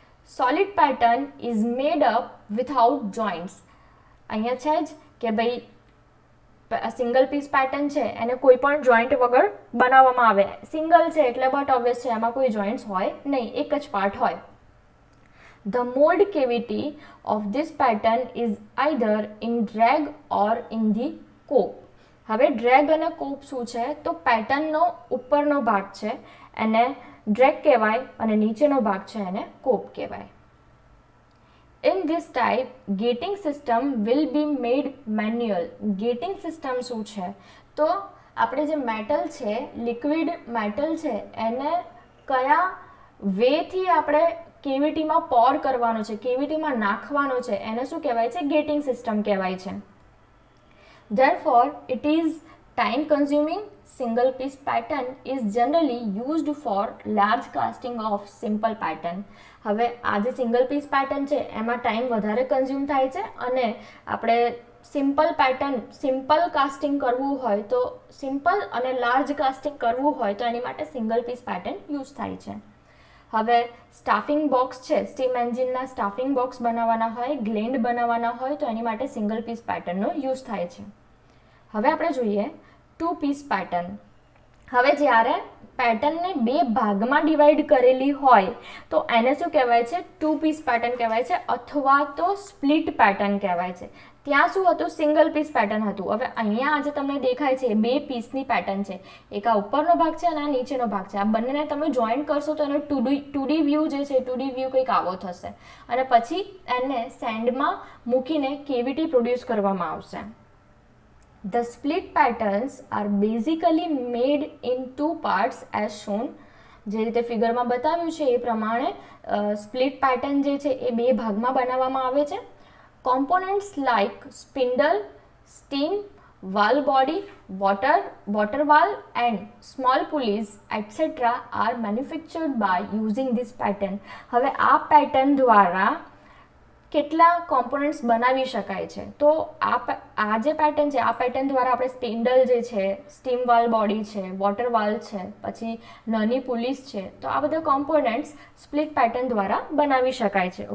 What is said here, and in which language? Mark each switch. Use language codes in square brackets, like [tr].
[en] Solid pattern is made up without joints. [gu] અહીંયા છે જ કે ભાઈ સિંગલ પીસ પેટર્ન છે એને કોઈ પણ જોઈન્ટ વગર બનાવવામાં આવે. સિંગલ છે એટલે બટ ઓબ્વિયસ છે એમાં કોઈ જોઈન્ટ્સ હોય નહીં, એક જ પાર્ટ હોય. [en] The mold cavity of this pattern is either in drag or in the cope. [gu] હવે ડ્રેગ અને કોપ શું છે? તો પેટર્નનો ઉપરનો ભાગ છે એને ડ્રેગ કહેવાય અને નીચેનો ભાગ છે એને કોપ કહેવાય. [en] In this type, gating system will be made manual. [gu] Gating system શું છે? તો આપણે જે મેટલ છે, લિક્વિડ મેટલ છે, એને કયા વેથી આપણે કેવિટીમાં પોર કરવાનો છે, કેવિટીમાં નાખવાનો છે, એને શું કહેવાય છે? ગેટિંગ સિસ્ટમ કહેવાય છે. [en] Therefore, it is time consuming. Single piece pattern is generally used for large casting of simple pattern. [gu] હવે આ જે સિંગલ પીસ પેટર્ન છે એમાં ટાઈમ વધારે કન્ઝ્યુમ થાય છે અને આપણે સિમ્પલ પેટર્ન, સિમ્પલ કાસ્ટિંગ કરવું હોય તો, સિમ્પલ અને લાર્જ કાસ્ટિંગ કરવું હોય તો એની માટે સિંગલ પીસ પેટર્ન યુઝ થાય છે. હવે સ્ટાફિંગ બોક્સ છે, સ્ટીમ એન્જિનના સ્ટાફિંગ બોક્સ બનાવવાના હોય, ગ્લેન્ડ બનાવવાના હોય તો એની માટે સિંગલ પીસ પેટર્નનો યુઝ થાય છે. હવે આપણે જોઈએ ટુ પીસ પેટર્ન. હવે જ્યારે પેટર્નને બે ભાગમાં ડિવાઈડ કરેલી હોય તો એને શું કહેવાય છે? ટુ પીસ પેટર્ન કહેવાય છે અથવા તો સ્પ્લિટ પેટર્ન કહેવાય છે. ત્યાં શું હતું? સિંગલ પીસ પેટર્ન હતું. હવે અહીંયા આજે તમને દેખાય છે બે પીસની પેટર્ન છે, એક આ ઉપરનો ભાગ છે અને આ નીચેનો ભાગ છે. આ બંનેને તમે જોઈન્ટ કરશો તો એનો ટુડી વ્યૂ જે છે, ટુડી વ્યૂ કંઈક આવો થશે અને પછી એને સેન્ડમાં મૂકીને કેવિટી પ્રોડ્યુસ કરવામાં આવશે. [en] The split patterns are basically made in two parts as shown. [gu] જે રીતે ફિગરમાં બતાવ્યું છે એ પ્રમાણે સ્પ્લિટ પેટર્ન જે છે એ બે ભાગમાં બનાવવામાં આવે છે. [en] Components like spindle, steam, valve body, water valve and small pulleys etc. are manufactured by using this pattern. [gu] હવે આ પેટર્ન દ્વારા કેટલા કોમ્પોનન્ટ્સ બનાવી શકાય છે? તો આ જે પેટર્ન છે આ પેટર્ન દ્વારા આપણે સ્પિન્ડલ જે છે, સ્ટીમ વાલ્વ બોડી છે, વોટર વાલ્વ છે, પછી નાની પુલીસ છે, તો આ બધા કોમ્પોનન્ટ્સ સ્પ્લિટ પેટર્ન દ્વારા બનાવી શકાય છે.